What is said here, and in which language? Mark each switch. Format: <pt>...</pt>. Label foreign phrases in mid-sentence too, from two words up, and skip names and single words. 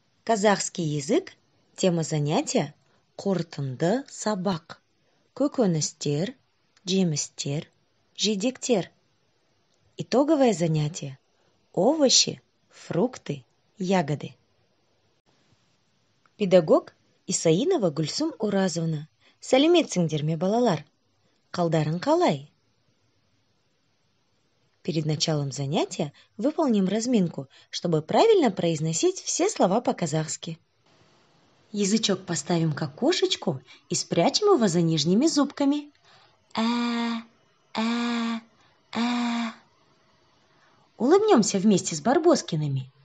<ru>Казахский язык. Тема занятия –</ru> <kk>қорытынды сабақ. Көкөністер, жемістер, жидектер.</kk> <ru>Итоговое занятие – овощи, фрукты, ягоды. Педагог Исаинова Гульсум Уразовна.</ru> <kk>Сәлеметсіңдер ме, балалар? Қалдарың қалай?</kk> <ru>Перед началом занятия выполним разминку, чтобы правильно произносить все слова по-казахски. Язычок поставим к окошечку и спрячем его за нижними зубками. Улыбнемся вместе с Барбоскиными.</ru>